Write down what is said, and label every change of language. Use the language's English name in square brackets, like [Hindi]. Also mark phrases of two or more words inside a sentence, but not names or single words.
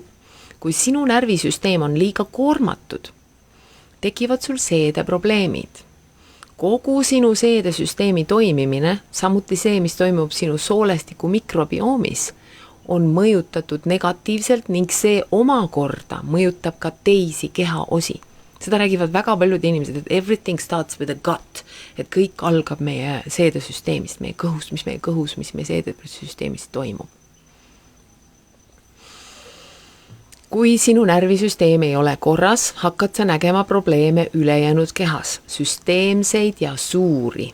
[Estonian] Kui sinu närvisüsteem on liiga koormatud, tekivad sul seedeprobleemid. Kogu sinu seedesüsteemi toimimine, samuti see, mis toimub sinu soolestiku mikrobiomis, on mõjutatud negatiivselt ning see omakorda mõjutab ka teisi kehaosi. Seda räägivad väga paljud inimesed, et [English] everything starts with a gut, [Estonian] et kõik algab meie seedesüsteemist, meie kõhust, mis meie seedesüsteemist toimub. Kui sinu närvisüsteem ei ole korras, hakkad sa nägema probleeme ülejäänud kehas, süsteemseid ja suuri.